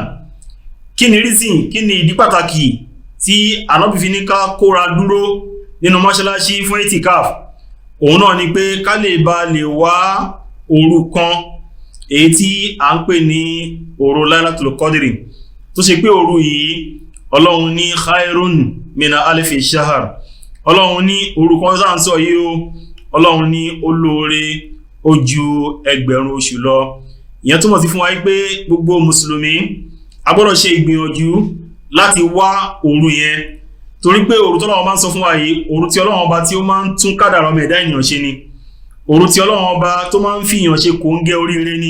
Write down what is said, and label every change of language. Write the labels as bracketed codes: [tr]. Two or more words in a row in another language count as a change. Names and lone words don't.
[yo] Kí ni reason, kí ni ìdí pàtàkì tí Ànábì fi ní ká kóra dúró nínú mọ́ṣáláṣí fún i'tikaf? Òun náà ni pé ká lè bá lè wá òru kan èyí tí a ń pè ní òru Laylatul Qadri, tó ṣe pé òru yìí Ọlọ́run ní [ar] خير من ألف شهر. [yo] Ọlọ́run ní òru kan sáà ń sọ yìí o, Ọlọ́run ní olóore ó ju ẹgbẹ̀rún oṣù lọ. Ìyẹn túmọ̀ sí fún wa pé gbogbo mùsùlùmí a gbọ́dọ̀ ṣe ìgbìyànjú láti wá òru yẹn, torí pé òru tọ́lọ́run bá ń sọ fún wa yìí, òru tí Ọlọ́run Ọba tí ó máa ń tún kádàrá ọmọ ẹ̀dá ènìyàn ṣe ni, òru tí Ọlọ́run Ọba tó máa ń fìyàn ṣe kòńgẹ́ oríire ni.